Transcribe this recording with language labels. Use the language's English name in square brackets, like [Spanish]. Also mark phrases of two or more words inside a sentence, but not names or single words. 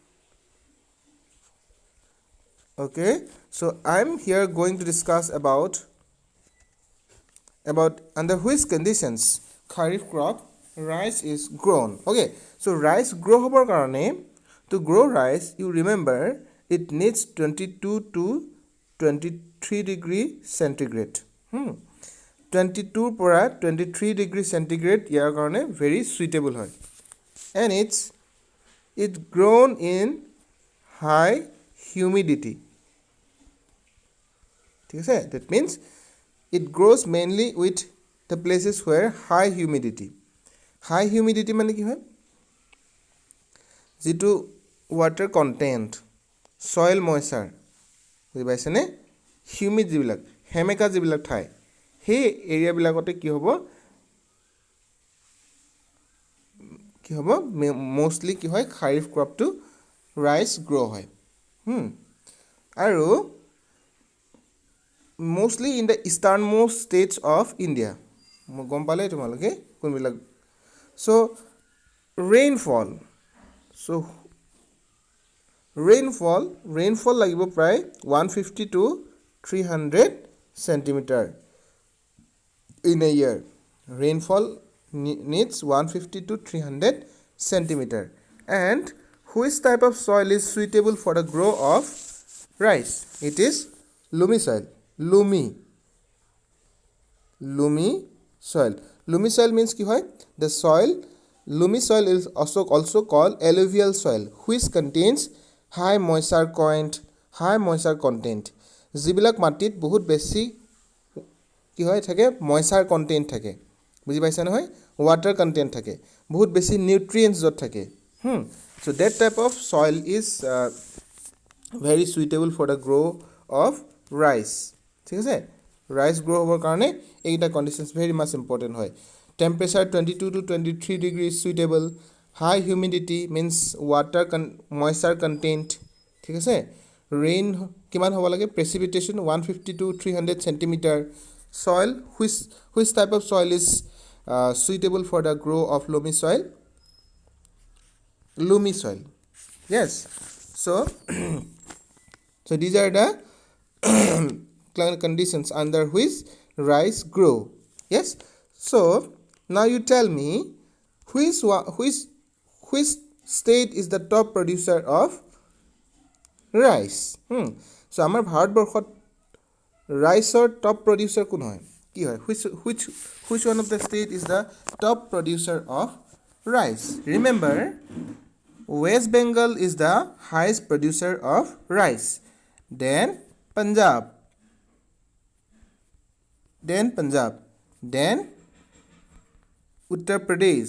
[English] Okay, so I'm here going to discuss about under which conditions kharif crop rice is grown. Okay, so rice grow [Assamese] হোৱাৰ কাৰণে, [English] to grow rice, you remember it needs 22 to 23 degree centigrade. 22 pora 23 degree centigrade [Assamese] ইয়াৰ কাৰণে [English] very suitable হয়, and it's grown in high humidity. [Assamese] ঠিক আছে? [English] That means it grows mainly with the places where high humidity. High humidity [Assamese] মানে কি হয়? যেটো [English] water content, soil moisture, [Assamese] বুজি পাইছেনে? Humid যিবিলাক হেমেকা যিবিলাক ঠাই, সেই এৰিয়া বিলাকতে কি হ'ব mostly কি হয় [English] kharif crop [Assamese] to rice grow হয়. [English] আৰু mostly in the easternmost states of India. [Assamese] গম পালে তোমালোকে কোনবিলাক? [English] So rainfall [Assamese] লাগিব প্ৰায় [English] 150 to 300 centimeter in a year. Rainfall needs 150 to 300 centimeter. And which type of soil is suitable for the grow of rice? It is loamy soil. Loamy soil. Loamy soil means [Assamese] কি হয়? [English] The soil, loamy soil is also called alluvial soil, which contains high moisture content. [Assamese] যিবিলাক মাটিত বহুত বেছি কি হয় থাকে [English] moisture content [Assamese] থাকে, বুজি পাইছা নহয়? [English] Water content [Assamese] থাকে, বহুত বেছি nutrients যত থাকে. [English] So that type of soil is very suitable for the grow of rice. [Assamese] ঠিক আছে? [English] Rice grow [Assamese] হোৱাৰ কাৰণে এইটা [English] conditions very much important হয়. Temperature 22 to 23 degrees suitable. High humidity means moisture content. [Assamese] ঠিক আছে? Rain কিমান হ'ব লাগে? [English] Precipitation 150 to 300 centimeter. Soil, which type of soil is suitable for the grow of loamy soil? Loamy soil. Yes. So these are the conditions under which rice grow. Yes. So now you tell me which state is the top producer of rice? [Assamese] So আমাৰ ভাৰতবৰ্ষত riceৰ top producer কোন হয়? কি হয়? [English] Which one of the state is the top producer of rice? Remember, West Bengal is the highest producer of rice. Then Punjab. Then Uttar Pradesh.